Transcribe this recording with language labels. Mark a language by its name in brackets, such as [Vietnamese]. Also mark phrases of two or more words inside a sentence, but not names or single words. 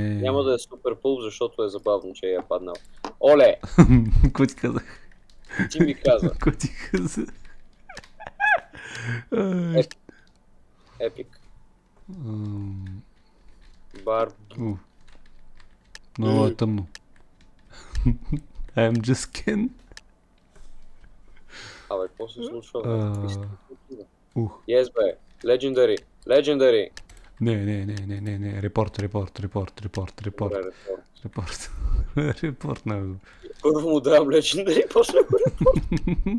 [Bulgarian] Няма да е супер пулп, защото е забавно, че е паднал. Оле! Какво ти казах? Ти ми каза. Какво ти казах? Епик. Ам, Бар... Много е тъмно. [English] I'm just Ken. [Bulgarian] Абе, какво се случва, бе? Yes, бе. Legendary. Не. Репорт. Добре, репорт. Репорт на... Първо му давам Legendary, после го репорт.